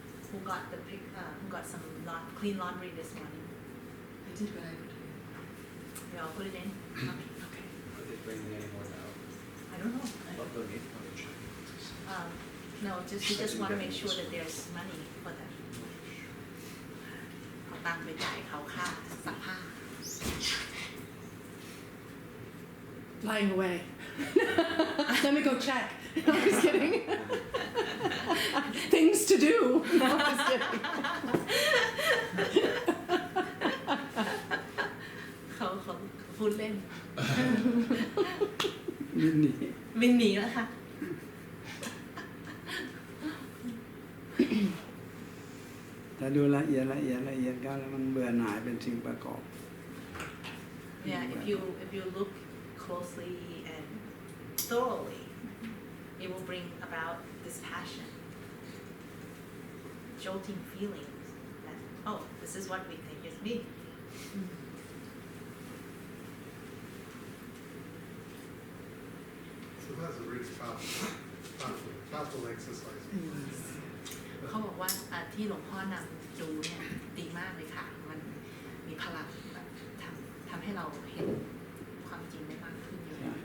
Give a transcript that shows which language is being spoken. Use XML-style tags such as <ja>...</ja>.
<en>Who got some clean laundry this morning? I did what I could do. We all put it in? Okay. Are they bringing any more now? I don't know. don't need money. No, just you just want to make sure that there's money for them.</en> <th>เอาตังค์ไปจ่ายเขาค่าซักผ้า</th> <en>Lying away. Let me go check. I'm just kidding. Things to do. No, I'm just kidding.</en> <th>เขาพูดเล่น นี่ บินหนีแล้วค่ะ ถ้าดูละเอียดกันแล้วมันเบื่อหน่ายเป็นสิ่งประกอบ</th> <en>Yeah, if you look closely and thoroughly, it will bring about dispassion, jolting feelings that, oh, this is what we think is me. So that's a really powerful exercise.</en> <th>เขาบอกว่าที่หลวงพ่อนำดูเนี่ยดีมากเลยค่ะ มันมีพลังแบบทำให้เราเห็นความจริงได้มากขึ้นเยอะ</th>